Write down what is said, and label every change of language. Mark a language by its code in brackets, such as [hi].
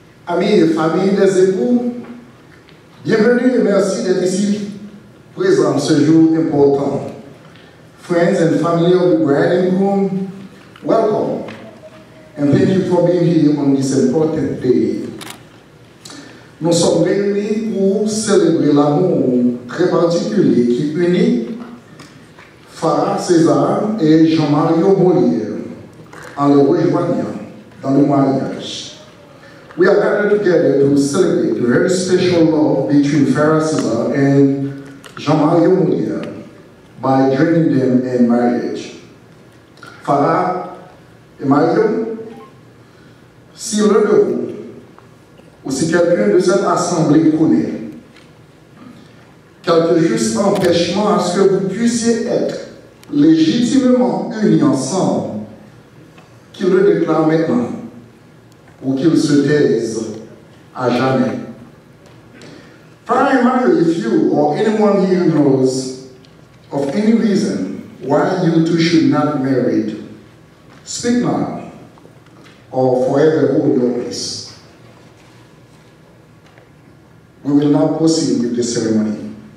[fr] Amis et familles des époux, bienvenue et merci d'être ici présents ce jour important. [en] Friends and family of the bride and groom, welcome and thank you for being here on this important day. [fr] Nous sommes réunis pour célébrer l'amour très particulier qui unit Farah César et Jean-Mario Molière en les rejoignant dans le mariage. [en] We are gathered together to celebrate the very special love between Farah César and Jean-Mario Molière by joining them in marriage. [fr] Farah et Mario, si l'un de vous ou si quelqu'un de cette assemblée connaît quelques juste empêchements à ce que vous puissiez être légitimement unis ensemble, qu'il le déclare maintenant ou qu'il se taise à jamais. [en] Farah and Mario, if you or anyone here knows of any reason why you two should not be married, speak now or forever hold your peace. We will now proceed with the ceremony.